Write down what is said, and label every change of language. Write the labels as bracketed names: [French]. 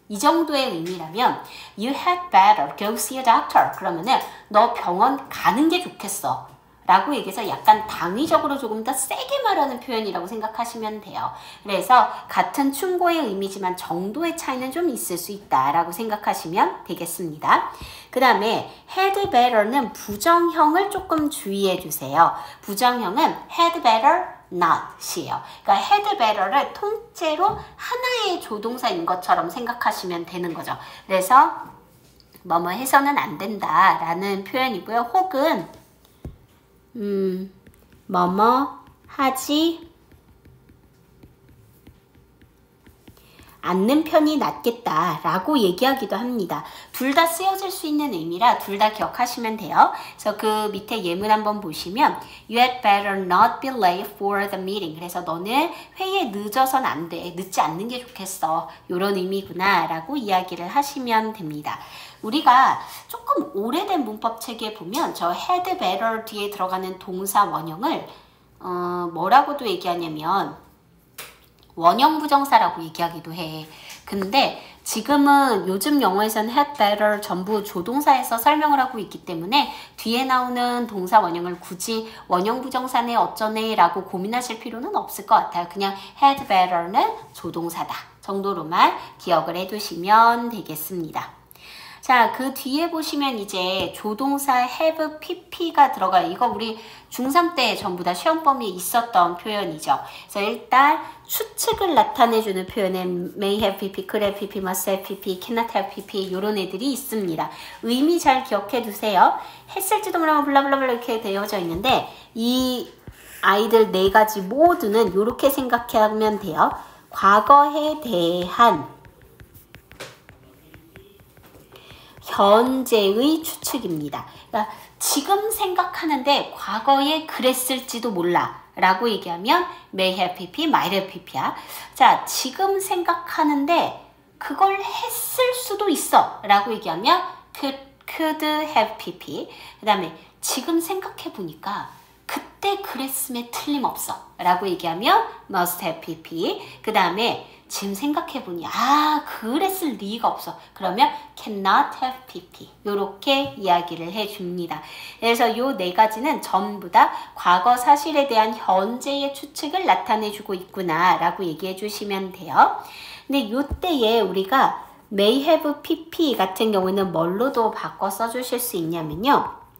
[Korean] 이 정도의 의미라면 [English] you had better go see a doctor [Korean] 그러면은 너 병원 가는 게 좋겠어 라고 얘기해서 약간 당위적으로 조금 더 세게 말하는 표현이라고 생각하시면 돼요. 그래서 같은 충고의 의미지만 정도의 차이는 좀 있을 수 있다라고 생각하시면 되겠습니다. 그 다음에 had better는 부정형을 조금 주의해 주세요. 부정형은 had better not이에요. 그러니까 had better를 통째로 하나의 조동사인 것처럼 생각하시면 되는 거죠. 그래서 뭐뭐 해서는 안 된다라는 표현이고요. 혹은 뭐뭐 하지 않는 편이 낫겠다 라고 얘기하기도 합니다. 둘 다 쓰여질 수 있는 의미라 둘 다 기억하시면 돼요. [English] 그래서 그 밑에 예문 한번 보시면 You had better not be late for the meeting. [Korean] 그래서 너는 회의에 늦어선 안 돼. 늦지 않는 게 좋겠어. 이런 의미구나 라고 이야기를 하시면 됩니다. 우리가 조금 오래된 문법 체계에 보면 저 had better 뒤에 들어가는 동사 원형을 뭐라고도 얘기하냐면 원형 부정사라고 얘기하기도 해. 근데 지금은 요즘 영어에서는 had better 전부 조동사에서 설명을 하고 있기 때문에 뒤에 나오는 동사 원형을 굳이 원형 부정사네 어쩌네 라고 고민하실 필요는 없을 것 같아요. 그냥 had better는 조동사다 정도로만 기억을 해두시면 되겠습니다. 자, 그 뒤에 보시면 이제 조동사 have pp가 들어가요. 이거 우리 중3 때 전부 다 시험 범위에 있었던 표현이죠. 그래서 일단 추측을 나타내주는 표현은 may have pp, could have pp, must have pp, cannot have pp 이런 애들이 있습니다. 의미 잘 기억해 두세요. 했을지도 모르면 블라블라블라 이렇게 되어져 있는데 이 아이들 네 가지 모두는 이렇게 생각하면 돼요. 과거에 대한 현재의 추측입니다. 그러니까 지금 생각하는데 과거에 그랬을지도 몰라 라고 얘기하면 may have pp, might have pp야. 자, 지금 생각하는데 그걸 했을 수도 있어 라고 얘기하면 could have pp. 그 다음에 지금 생각해 보니까 그때 그랬음에 틀림없어 라고 얘기하면 must have pp. 그 다음에 지금 생각해보니 그랬을 리가 없어. 그러면 cannot have pp. 요렇게 이야기를 해줍니다. 그래서 요 네 가지는 전부 다 과거 사실에 대한 현재의 추측을 나타내주고 있구나 라고 얘기해 주시면 돼요. 근데 요때에 우리가 may have pp 같은 경우에는 뭘로도 바꿔 써주실 수 있냐면요.